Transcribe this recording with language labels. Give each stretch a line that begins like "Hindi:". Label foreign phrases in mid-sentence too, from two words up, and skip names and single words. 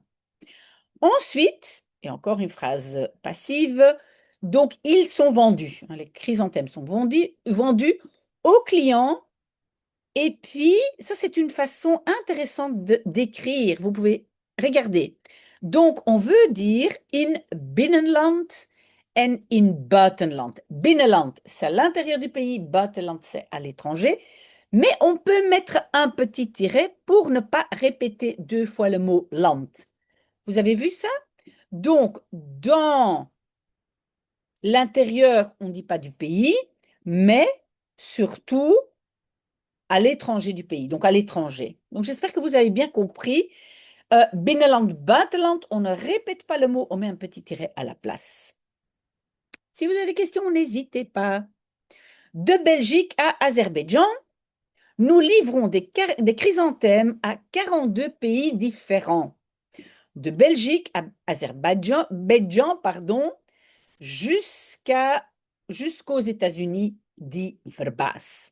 French: Ensuite, et encore une phrase passive, donc ils sont vendus. Les chrysanthèmes sont vendus aux clients. Et puis, ça, c'est une façon intéressante d'écrire. Vous pouvez regarder. Donc, on veut dire
Dutch: in binnenland
French: et
Dutch: in buitenland.
French: Binnenland, c'est à l'intérieur du pays. Buitenland, c'est à l'étranger. Mais on peut mettre un petit tiret pour ne pas répéter deux fois le mot land. Vous avez vu ça? Donc, dans l'intérieur, on ne dit pas du pays, mais surtout à l'étranger du pays, donc à l'étranger. Donc, j'espère que vous avez bien compris.
Dutch: Binnenland, buitenland,
French: on ne répète pas le mot, on met un petit tiret à la place. Si vous avez des questions, n'hésitez pas. De Belgique à Azerbaïdjan, nous livrons des chrysanthèmes à 42 pays différents. De Belgique à Azerbaïdjan, pardon, jusqu'aux États-Unis, dit Verbas.